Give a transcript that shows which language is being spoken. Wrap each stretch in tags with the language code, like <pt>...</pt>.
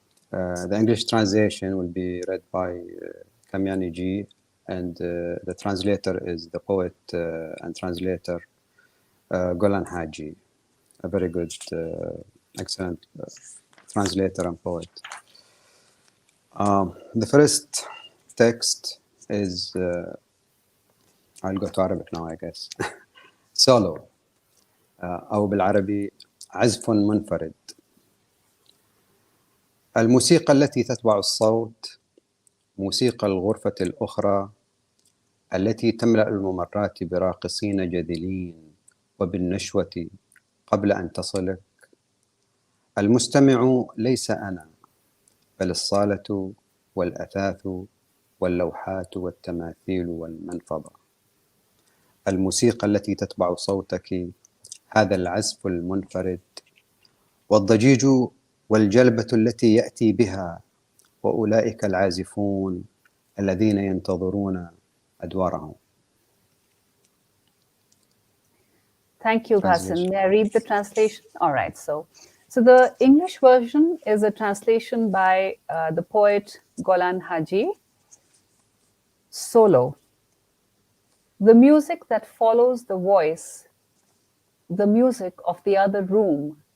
<en>The English translation will be read by Kamayani ji, and the translator is the poet and translator Golan Haji, a very good, excellent translator and poet. The first text is, I'll go to Arabic now, I guess.</en> <ar>Solo, أو بالعربي عزف منفرد. الموسيقى التي تتبع الصوت موسيقى الغرفة الأخرى التي تملأ الممرات براقصين جذلين وبالنشوة قبل أن تصلك. المستمع ليس أنا، بل الصالة والأثاث واللوحات والتماثيل والمنفضة. الموسيقى التي تتبع صوتك هذا العزف المنفرد، والضجيج والجلبة التي يأتي بها، وأولئك العازفون الذين ينتظرون أدوارهم.</ar> <en>Thank you, Ghassan. May I read the translation? All right. So the English version is a translation by the poet Golan Haji. Solo. The music that follows the voice, the music of the other room,</en>